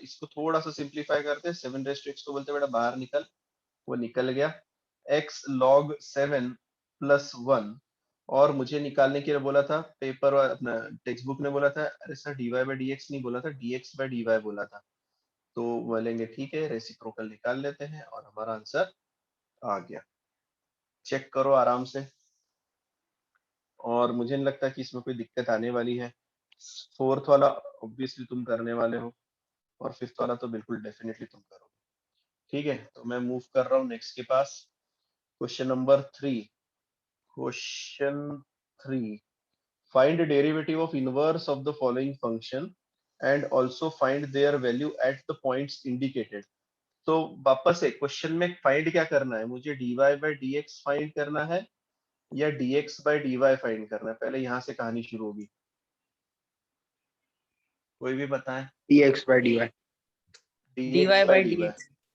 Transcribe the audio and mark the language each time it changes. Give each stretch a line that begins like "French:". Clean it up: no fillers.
Hindi: इसको थोड़ा सा सिंप्लीफाई करते हैं, 7 रेज टू x को बोलते बेटा बाहर निकल, वो निकल गया, x log 7 प्लस 1, और मुझे निकालने के लिए बोला था पेपर और अपना टेक्स्ट बुक ने बोला था, अरे सर dy बाई dx नहीं बोला था, dx बाई dy बोला था, तो बोलेंगे ठीक है रेसिप्रोकल निकाल लेते हैं और हमारा आंसर आ गया। चेक करो आराम से, और मुझे नहीं लगता कि इसमें कोई दिक्कत आने वाली है। फोर्थ वाला ऑब्वियसली तुम करने वाले हो और फिफ्थ वाला तो बिल्कुल डेफिनेटली तुम करोगे। ठीक है, तो मैं मूव कर रहा हूँ नेक्स्ट के पास।
English: Question number 3, question 3, find the derivative of inverse of the following function and also find their value at the points indicated।
Hindi: तो वापस से क्वेश्चन में फाइंड क्या करना है, मुझे dy बाई dx फाइंड करना है या dx बाई dy फाइंड करना है, पहले यहाँ से कहानी शुरू होगी, कोई भी बताएं।
English: dx by dy। dy dx by by dy, dx,